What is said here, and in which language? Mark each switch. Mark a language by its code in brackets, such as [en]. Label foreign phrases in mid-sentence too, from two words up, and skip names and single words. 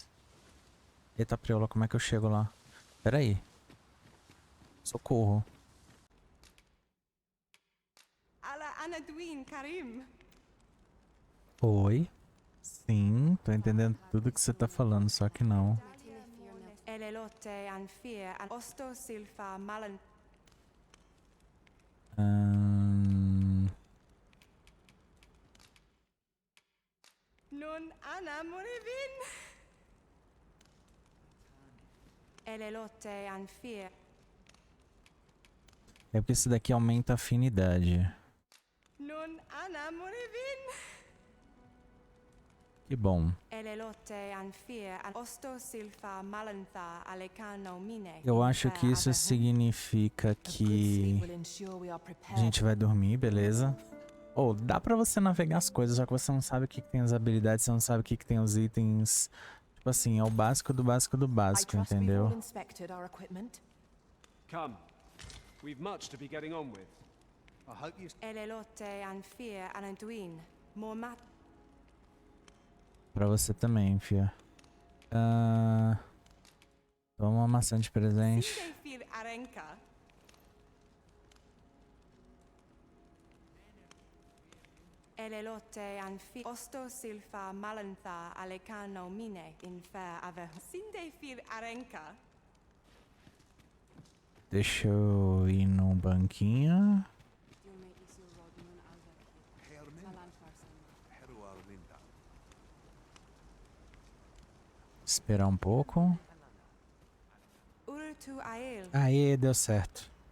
[pt] Eita preula, como é que eu chego lá? Pera aí. Socorro. Oi? Sim, tô entendendo tudo que você tá falando, só que não. [sjn] Non ana morivin. Elelote anfir. [pt] É porque esse daqui aumenta a afinidade. [sjn] Non ana morivin. [pt] Que bom. Eu acho que isso significa que a gente vai dormir, beleza? Ou dá pra você navegar as coisas, só que você não sabe o que tem as habilidades, você não sabe o que tem os itens. Tipo assim, é o básico do básico do básico, entendeu? [en] Come. We've much to be getting on with. I hope you... [pt] Pra você também, fia. Toma uma maçã de presente. [sjn] Elelote anfi osto silfa malantha alecano mine infer ave sindefir arenca. [pt] Deixa eu ir no banquinho. Esperar um pouco. Aê, deu certo.